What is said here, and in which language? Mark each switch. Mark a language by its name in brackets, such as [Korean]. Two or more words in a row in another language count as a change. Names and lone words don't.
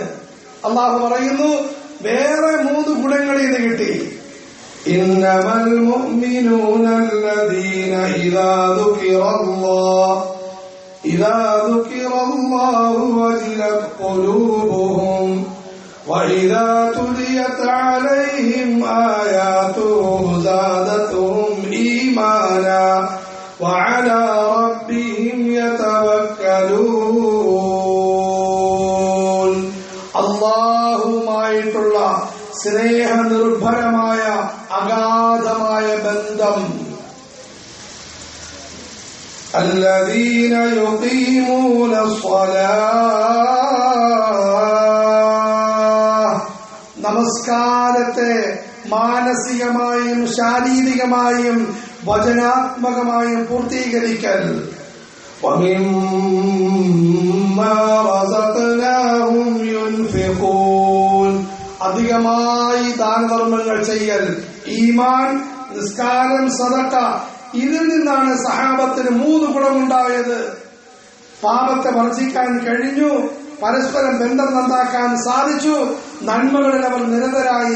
[Malayalam] അള്ളാഹു പറയുന്നു, വേറെ മൂന്ന് ഗുണങ്ങളിൽ നിന്ന് കിട്ടി. [Arabic] إنما المؤمنون الذين إذا ذكر الله وجلت قلوبهم وإذا تليت عليهم آياته زادتهم إيمانا وعلى ربهم يتوكلون. [Malayalam] അല്ലാഹുമായിട്ടുള്ള സ്നേഹനിർഭരമായ അഗാധമായ ബന്ധം. [Arabic] الذين يقيمون الصلاة, [Malayalam] നമസ്കാരത്തെ മാനസികമായും ശാരീരികമായും വചനാത്മകമായും പൂർത്തീകരിക്കൽ. [Arabic] وَمِمَّا رَزَقْنَاهُمْ يُنْفِقُونَ, [Malayalam] അധികമായി ദാനധർമ്മങ്ങൾ ചെയ്യൽ. ഈമാൻ, നിസ്കാരം, സദഖ, ഇതിൽ നിന്നാണ് സഹാബത്തിന് മൂന്ന് ഗുണമുണ്ടായത്. പാപത്തെ വർജിക്കാൻ കഴിഞ്ഞു, പരസ്പരം ബന്ധം നന്നാക്കാൻ സാധിച്ചു, നന്മകളിൽ അവർ നിരതരായി.